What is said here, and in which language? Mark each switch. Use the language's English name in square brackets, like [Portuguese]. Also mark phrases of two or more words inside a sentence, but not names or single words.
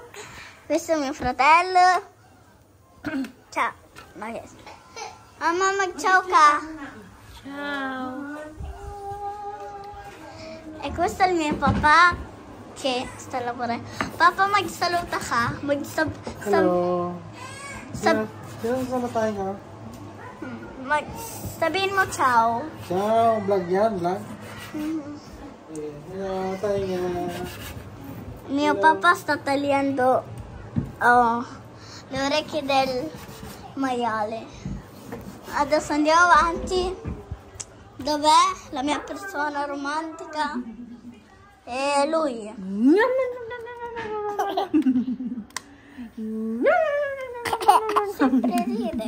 [Italian] Questo è mio fratello. Ciao. Mamma, ciao ca. Ciao. E questo è il mio papà che sta lavorando. [Filipino] Papa, magsaluta ka. Hello. Sino na tayo nga? Sabihin mo [Italian] ciao. Ciao, [Filipino] vlog yan, vlog. Hello, tayo nga. [Italian] Mio papà sta tagliando le orecchie del maiale. Adesso andiamo avanti. Dov'è la mia persona romantica? E lui. Sempre ride.